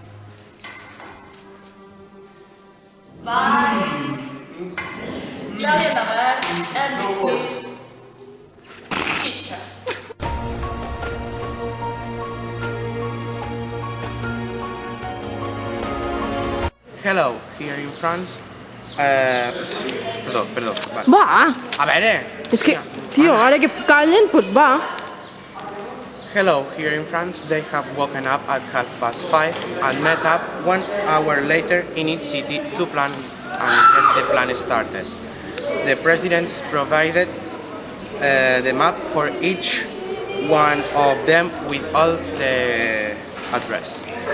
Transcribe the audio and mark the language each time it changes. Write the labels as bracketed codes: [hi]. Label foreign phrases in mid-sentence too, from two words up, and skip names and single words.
[en] Bye. Claudia Daber, NBC, teacher. Hello, here in France. [ca] Perdó, vale. Va! A veure! És que, tio, ara que callen, doncs va. [en] Hello, here in France they have woken up at 5:30 and met up 1 hour later in each city to plan and get the plan started. The presidents provided the map for each one of them with all the address.